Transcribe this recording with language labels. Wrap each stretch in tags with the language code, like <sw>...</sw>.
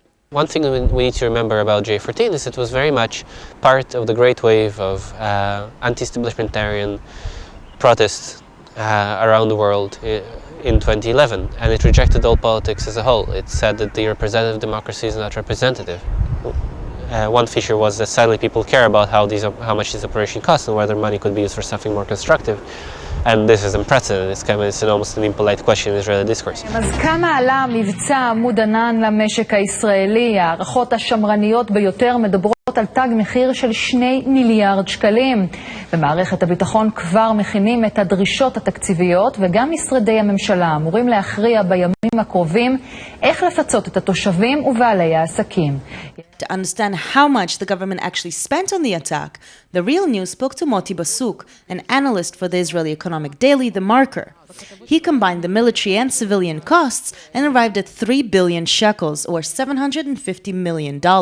<en>One thing we need to remember about J14 is it was very much part of the great wave of anti-establishmentarian protests around the world in 2011, and it rejected all politics as a whole. It said that the representative democracy is not representative. One feature was that sadly people care about how much these operations cost and whether money could be used for something more constructive. And this is unprecedented. It's almost an impolite question in Israeli discourse.</en> <he>אז כמה עלה מבצע עמוד ענן למשק הישראלי? הערכות השמרניות ביותר מדברות על תג מחיר של 2 מיליארד שקלים. במערכת הביטחון כבר מכינים את הדרישות התקציביות, וגם משרדי הממשלה אמורים להכריע בימים הקרובים איך לפצות את התושבים ובעלי העסקים.</he> <en>To understand how much the government actually spent on the attack, The Real News spoke to Moti Basuk, an analyst for the Israeli economic daily, The Marker. He combined the military and civilian costs and arrived at 3 billion shekels, or $750 million.</en>